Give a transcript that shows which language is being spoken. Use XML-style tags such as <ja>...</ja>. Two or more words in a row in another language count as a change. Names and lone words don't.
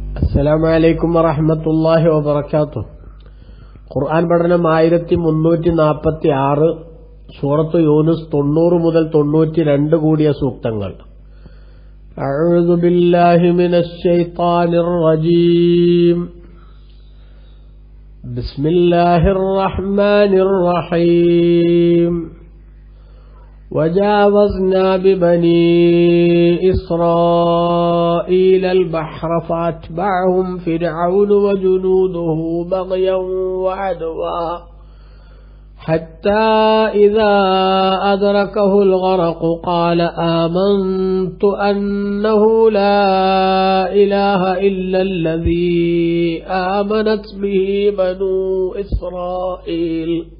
<ar>السلام عليكم ورحمة الله وبركاته.</ar> <ml>ഖുർആൻ പഠനം 1346, സൂറത്ത് യൂനുസ് 90 മുതൽ 92 കൂടിയ സൂക്തങ്ങൾ.</ml> <ar>أعوذ بالله من الشيطان الرجيم. بسم الله الرحمن الرحيم. وجاوزنا ببني إسرائيل البحر فأتبعهم فرعون وجنوده بغيا وعدوا حتى إذا أدركه الغرق قال آمنت أنه لا إله إلا الذي آمنت به بنو إسرائيل</ar>